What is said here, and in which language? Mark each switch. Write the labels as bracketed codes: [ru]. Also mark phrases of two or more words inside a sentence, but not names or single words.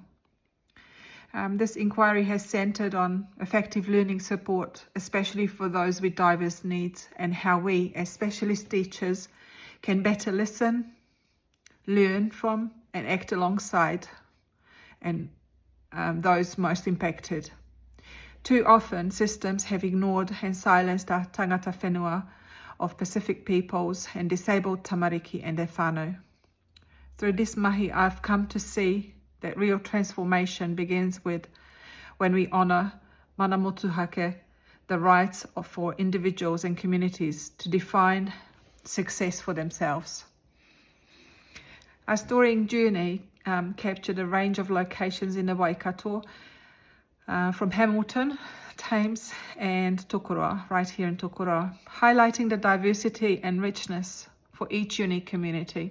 [en] This inquiry has centred on effective learning support, especially for those with diverse needs, and how we, as specialist teachers, can better listen, learn from, and act alongside those most impacted. Too often, systems have ignored and silenced our [mi] tangata whenua [en] of Pacific peoples and disabled tamariki and their whānau. Through this mahi, I've come to see that real transformation begins with when we honour [mi] mana motuhake, [en] the rights for individuals and communities to define success for themselves. Our storying journey captured a range of locations in the Waikato, from Hamilton, Thames and Tokoroa, right here in Tokoroa, highlighting the diversity and richness for each unique community.